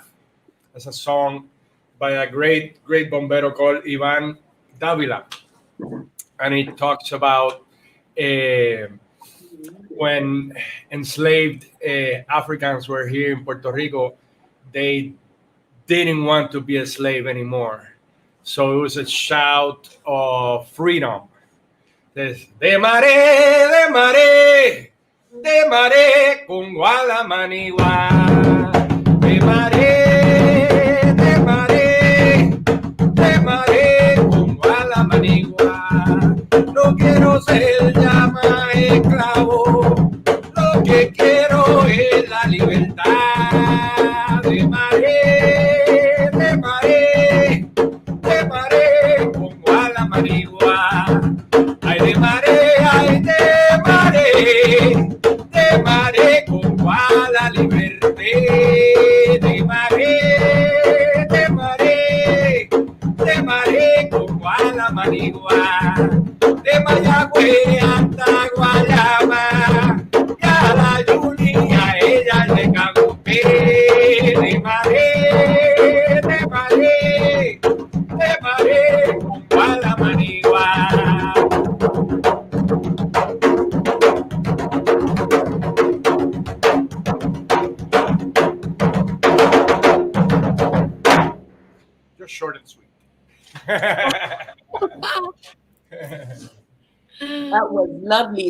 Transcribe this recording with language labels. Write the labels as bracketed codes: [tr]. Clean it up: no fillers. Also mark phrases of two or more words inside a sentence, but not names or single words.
[en] is a song by a great bombero called Ivan Davila, and it talks about uh, when enslaved Africans were here in Puerto Rico. They didn't want to be a slave anymore. So it was a shout of freedom. [es] De mare, de mare, de mare, con gualamanigua. De mare, de mare, de mare, con gualamanigua. No quiero ser llama esclavo, lo que quiero es la libertad. De mare, de mare, de mare, con gualamanigua. Ay de mare, ay de mare con cual la liberté, de mare con cual la manigua, de Mayagüe hasta Guayama, y a la Julia ella le cagoté, de mare con cual la manigua. [en] Just short and sweet. That was lovely.